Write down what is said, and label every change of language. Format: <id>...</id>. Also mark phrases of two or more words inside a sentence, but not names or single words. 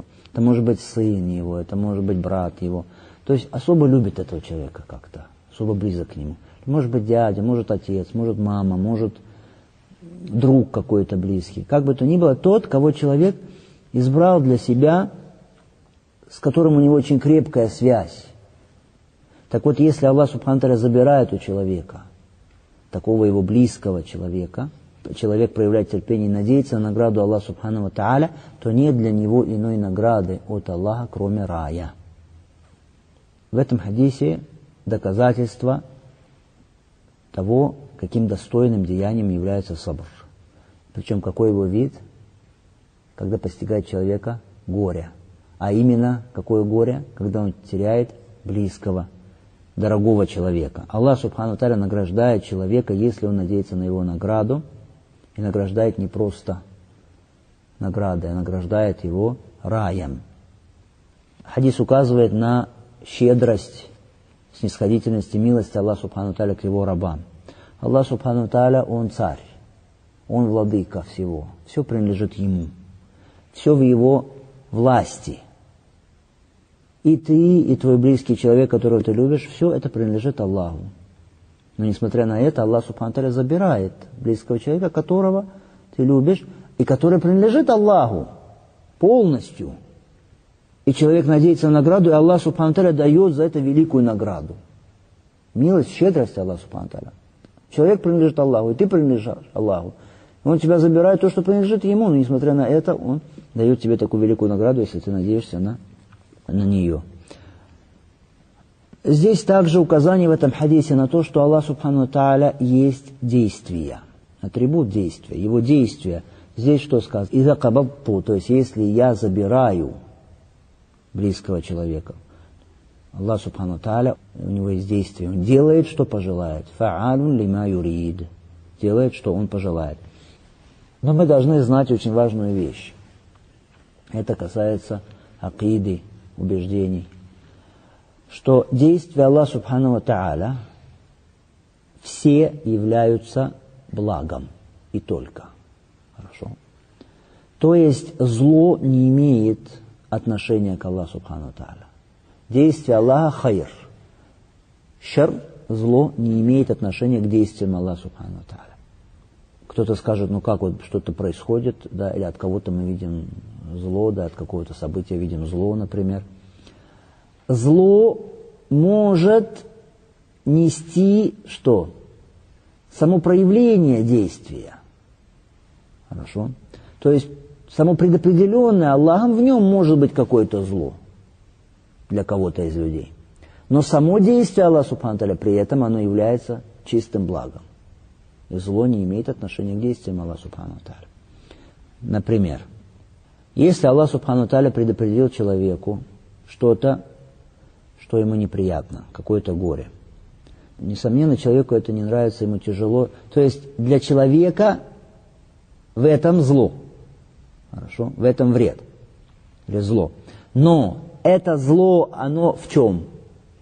<ru>Это может быть сын его, это может быть брат его. То есть особо любит этого человека как-то, особо близок к нему. Может быть дядя, может отец, может мама, может друг какой-то близкий. Как бы то ни было, тот, кого человек избрал для себя, с которым у него очень крепкая связь. Так вот, если Аллах</ru> <ar>سبحانه وتعالى</ar> <ru>забирает у человека, такого его близкого человека, человек проявляет терпение и надеется на награду Аллаха</ru> <ar>سبحانه وتعالى,</ar> <ru>то нет для него иной награды от Аллаха, кроме рая. В этом хадисе доказательство того, каким достойным деянием является сабр. Причем какой его вид, когда постигает человека горе. А именно, какое горе, когда он теряет близкого, дорогого человека. Аллах</ru> <ar>سبحانه وتعالى</ar> <ru>награждает человека, если он надеется на его награду, и награждает не просто наградой, а награждает его раем. Хадис указывает на щедрость, снисходительность и милость Аллаха</ru> <ar>سبحانه وتعالى</ar> <ru>к его рабам. Аллах</ru> <ar>سبحانه وتعالى,</ar> <ru>он царь, он владыка всего, все принадлежит ему, все в его власти. И ты, и твой близкий человек, которого ты любишь, все это принадлежит Аллаху. Но несмотря на это, Аллах</ru> <ar>سبحانه وتعالى</ar> <ru>забирает близкого человека, которого ты любишь, и который принадлежит Аллаху полностью. И человек надеется на награду, и Аллах</ru> <ar>سبحانه وتعالى</ar> <ru>дает за это великую награду. Милость, щедрость Аллаха</ru> <ar>سبحانه وتعالى.</ar> <ru>Человек принадлежит Аллаху, и ты принадлежишь Аллаху. И он тебя забирает то, что принадлежит ему, но несмотря на это, он дает тебе такую великую награду, если ты надеешься на нее. Здесь также указание в этом хадисе на то, что Аллах</ru> <ar>سبحانه وتعالى</ar> <ru>есть действие, атрибут действия, его действия. Здесь что сказано?</ru> <ar>«إذا قبضت»,</ar> <ru>то есть если я забираю близкого человека, Аллах</ru> <ar>سبحانه وتعالى,</ar> <ru>у него есть действие, он делает, что пожелает.</ru> <ar>«فعال لما يريد»,</ar> <ru>делает, что он пожелает. Но мы должны знать очень важную вещь. Это касается акиды, убеждений, что действия Аллаха</ru> <ar>سبحانه وتعالى</ar> <ru>все являются благом и только. Хорошо. То есть зло не имеет отношения к Аллаху</ru> <ar>سبحانه وتعالى.</ar> <ru>Действие Аллаха хайр. Шар, зло, не имеет отношения к действиям Аллаха</ru> <ar>سبحانه وتعالى.</ar> <ru>Кто-то скажет, ну как вот что-то происходит, да, или от кого-то мы видим зло, да, от какого-то события видим зло, например. Зло может нести что? Само проявление действия. Хорошо? То есть само предопределенное Аллахом, в нем может быть какое-то зло для кого-то из людей. Но само действие Аллаха</ru> <ar>سبحانه وتعالى</ar> <ru>при этом оно является чистым благом. И зло не имеет отношения к действиям Аллаха</ru> <ar>سبحانه وتعالى.</ar> <ru>Например, если Аллах</ru> <ar>سبحانه وتعالى</ar> <ru>предопределил человеку что-то, что ему неприятно, какое-то горе. Несомненно, человеку это не нравится, ему тяжело. То есть для человека в этом зло. Хорошо? В этом вред. Или зло. Но это зло, оно в чем?</ru>